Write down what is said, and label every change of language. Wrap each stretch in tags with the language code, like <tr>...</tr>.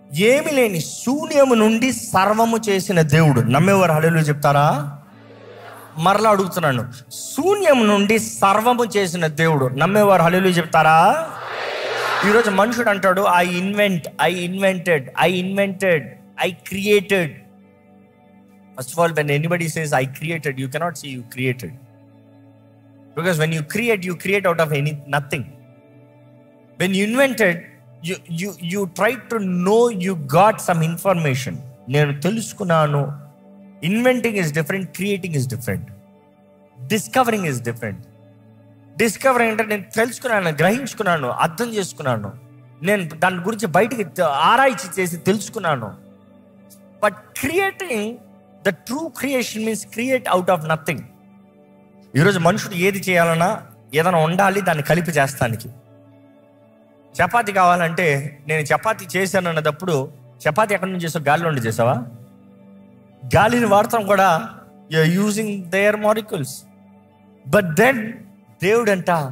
<te>ఏమి లేని శూన్యము నుండి సర్వము చేసిన దేవుడు. నమ్మేవారు హల్లెలూయా చెప్తారా? మరలా అడుగుతున్నాను, శూన్యం నుండి సర్వము చేసిన దేవుడు. నమ్మేవారు హల్లెలూయా చెప్తారా? ఈరోజు మనుషుడు అంటాడు,</te> <en>I invented, I created. First of all, when anybody says I created, you cannot say you created, because when you create out of nothing. When you invented, you try to know, you got some information.</en> <te>నేను తెలుసుకున్నాను.</te> <en>Inventing is different, creating is different, discovering is different.</en> <te>Discovering అంటే నేను తెలుసుకున్నాను, గ్రహించుకున్నాను, అర్థం చేసుకున్నాను, నేను దాని గురించి బయటికి ఆరాய்ச்சி చేసి తెలుసుకున్నాను.</te> <en>But creating, the true creation means create out of nothing.</en> <te>ఈరోజు మనుషుడు ఏది చేయాలన్నా ఏదైనా ఉండాలి, దాన్ని కలిపి చేస్తానికి. చపాతీ కావాలంటే నేను చపాతీ చేశాను అన్నప్పుడు, చపాతీ ఎక్కడి నుంచి చేసావు? గాలిలో నుండి చేసావా? గాలిని వాడతాం కూడా,</te> <en>Using their molecules. But then</en> <te>దేవుడు అంట</te>